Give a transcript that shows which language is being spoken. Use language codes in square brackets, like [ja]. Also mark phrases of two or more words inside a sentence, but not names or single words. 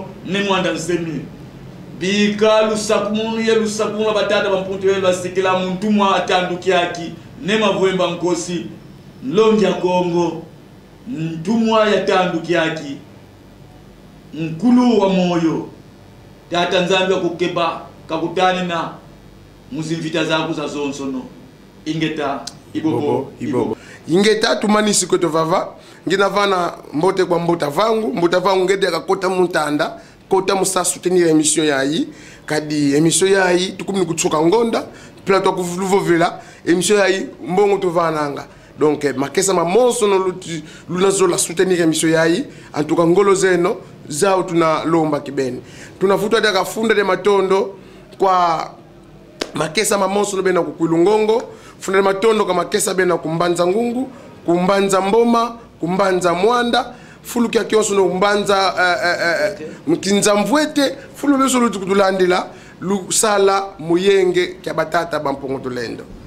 [kg] ne mwanda nsemi bika lusakumunu ye lusakumuna batata bampuntu ye basikila muntumwa atanduki yaki ne mavwemba nkosi nlonja Kongo ntumwa yatanduki yaki nkulu wa moyo tata Nzambia kukeba kakutani na muzimvita zaku za zonsono ingeta ibobo ingeta tumanisi koto vava ngina vana mbote kwa mbota vangu ngede akakota muntanda kota musa [fr] soutenir émission [kg] yayi kadi émission yayi tukumni kutsoka ngonda plateau kuvuvovela émission yayi mbongo to vananga donc makesa mamonso no lunazo la soutenir émission yayi [fr] en tout cas [kg] ngolo zeno zao tuna lomba kibeni tunafuta daga funda de matondo kwa makesa mamonso no bena kukwilungongo funda de matondo kwa makesa bena kumbanza ngungu kumbanza mboma kumbanza mwanda fulu kya kyonso no kumbanza mkinza mvwete fulu beso lutukulandila lusala muyenge kya batata bampongo tulendo